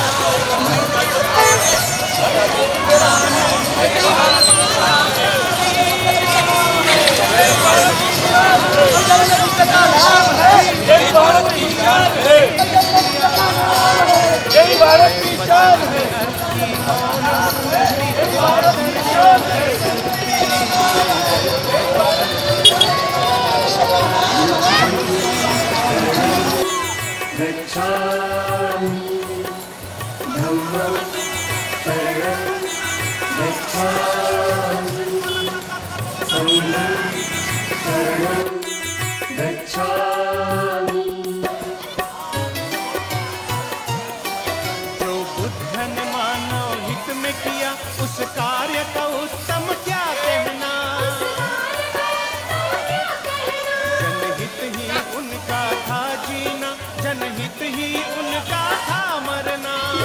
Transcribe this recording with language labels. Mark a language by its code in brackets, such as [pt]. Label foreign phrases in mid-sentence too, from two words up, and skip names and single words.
[hi] यही भारत की शान है [pi] गच्छामि धम्मं शरणं गच्छामि संघं शरणं गच्छामि [hi] जो बुद्ध ने मानव हित में किया उस कार्य का उत्तम क्या कहना जनहित ही उनका था जीना जनहित ही उनका था मरना